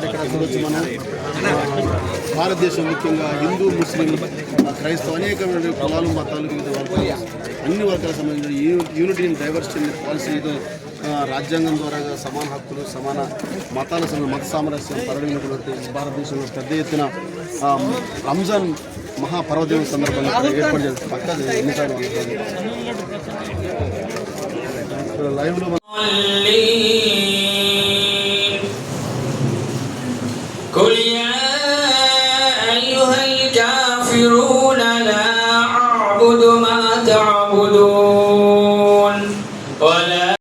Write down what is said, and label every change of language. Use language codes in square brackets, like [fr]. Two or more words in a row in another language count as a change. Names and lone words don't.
[te] ఇక్కడ చూడొచ్చు మనం భారతదేశం ముఖ్యంగా హిందూ, ముస్లిం, క్రైస్తవ అనేకమైన కులాలు, మతాలు, వివిధ వర్గాలు, అన్ని వర్గాలకు సంబంధించిన [en] unity in diversity [te] పాలసీతో రాజ్యాంగం ద్వారా సమాన హక్కులు, సమాన మతాల మత సామరస్యం పరిగణించినటువంటి భారతదేశంలో పెద్ద ఎత్తున రంజాన్ మహాపర్వదినం సందర్భంగా ఏర్పాటు చేస్తారు. పక్క ఎన్నిసార్లు లైవ్లో [ar] قل يا أيها الكافرون لا أعبد ما تعبدون